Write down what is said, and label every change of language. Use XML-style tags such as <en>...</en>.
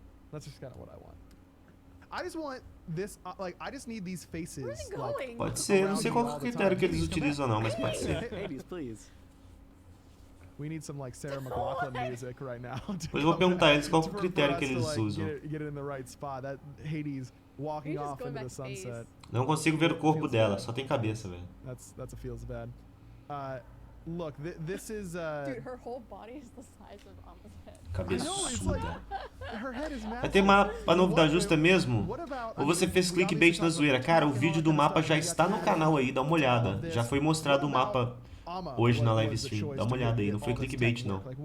<en>That's just kind of what I want. I just want this, I just need these faces.</en> <pt>Pode ser, não sei qual é o critério que eles utilizam não, mas pode ser.</pt> <en>Hades, please. We need some like Sarah McLachlan music right now.</en> <pt>Depois eu vou perguntar a eles qual é o critério que eles usam.</pt> <en>Get it in the right spot. That Hades walking off into the sunset.</en> <pt>Não consigo ver o corpo dela, só tem cabeça, velho.</pt> <en>That's a feels bad. Look, this is Dude, her whole body is the size of Ama's head.</en> <pt>Cabeçuda.</pt> <en>Her head is massive.</en> <pt>Vai ter mapa novo da Justa mesmo? Ou você fez clickbait na zoeira? Cara, o vídeo do mapa já está no canal aí, dá uma olhada. Já foi mostrado o mapa hoje na live stream. Dá uma olhada aí, não foi clickbait não.</pt>